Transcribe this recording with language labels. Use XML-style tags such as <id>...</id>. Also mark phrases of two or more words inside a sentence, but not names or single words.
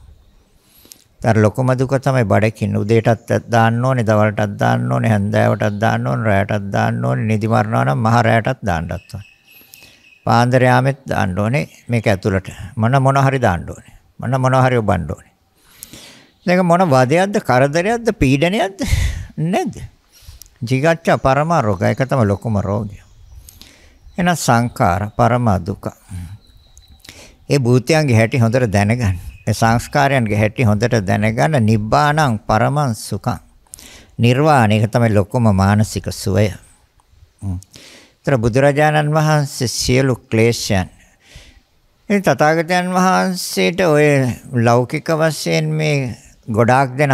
<si>තර ලොකුම දුක තමයි බඩකින් උදේටත් දාන්න ඕනේ, දවල්ටත් දාන්න ඕනේ, හැන්දෑවටත් දාන්න ඕනේ, රැයටත් දාන්න ඕනේ, නිදි මරනවා නම් මහ රැයටත් දාන්නත් ඕනේ. පාන්දර යාමෙත් දාන්න ඕනේ මේක ඇතුළට. මොන හරි දාන්න ඕනේ. මොන හරි ඔබන්න ඕනේ. මේක මොන වදයක්ද, කරදරයක්ද, පීඩනයක්ද? නැද්ද?</si> <pi>jigaccha parama roga</pi> <si>එක තමයි ලොකුම රෝගය. එන</si> <pi>සංඛාර පරම දුක.</pi> <si>ඒ භූතයන්ගේ හැටි හොඳට දැනගන්න. ඒ සංස්කාරයන්ගේ හැටි හොඳට දැනගන්න.</si> <pi>නිබ්බාණං පරමං සුඛං.</pi> <si>නිර්වාණය ඒක තමයි ලොකුම මානසික සුවය. ତර බුදුරජාණන් වහන්සේ සියලු ක්ලේශයන් ඒ තථාගතයන් වහන්සේට ඔය ලෞකික වශයෙන් මේ ගොඩාක් දෙනා</si>